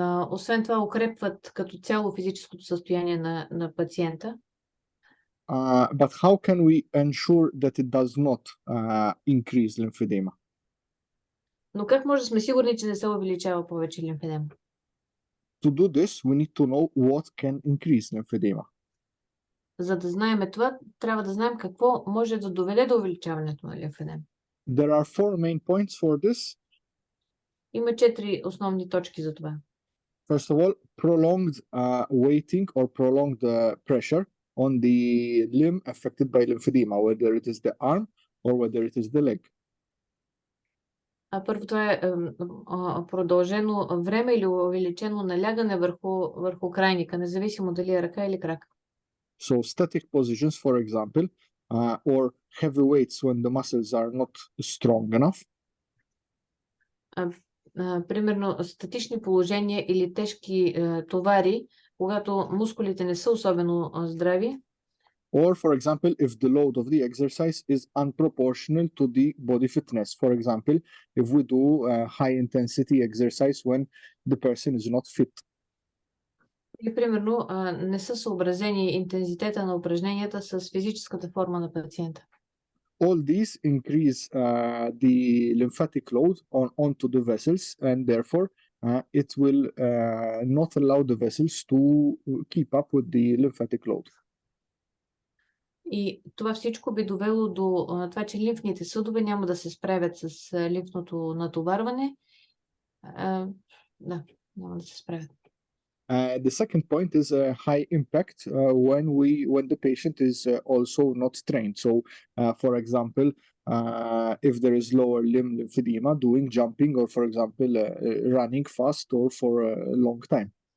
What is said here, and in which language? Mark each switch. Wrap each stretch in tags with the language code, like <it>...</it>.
<bg>Освен това, укрепват като цяло физическото състояние на пациента.</bg> <en>But how can we ensure that it does not increase lymphedema?</en> <bg>Но как може да сме сигурни, че не се увеличава повече лимфедема?</bg> <en>To do this, we need to know what can increase lymphedema.</en> <bg>За да знаем това, трябва да знаем какво може да доведе до увеличаването на лимфедем.</bg> <en>There are 4 main points for this.</en> <bg>Има 4 основни точки за това.</bg> <en>First of all, prolonged waiting or prolonged pressure on the limb affected by lymphedema, whether it is the arm or whether it is the leg.</en> <bg>Първо, това е продължено време или увеличено налягане върху крайника, независимо дали е ръка или крак.</bg> <en>So static positions, for example, or heavy weights when the muscles are not strong enough.</en> <bg>Примерно статични положения или тежки товари, когато мускулите не са особено здрави.</bg> <en>Or, for example, if the load of the exercise is unproportional to the body fitness. For example, if we do high intensity exercise when the person is not fit.</en> <bg>Или, примерно, не са съобразени интензитета на упражненията с физическата форма на пациента.</bg> <en>All these increase the lymphatic load onto the vessels, and therefore it will not allow the vessels to keep up with the lymphatic load.</en> <bg>И това всичко би довело до това, че лимфните съдове няма да се справят с лимфното натоварване. Да, няма да се справят.</bg> <en>The second point is a high impact when the patient is also not trained. So, for example, if there is lower limb lymphedema, doing jumping or, for example, running fast or for a long time.</en>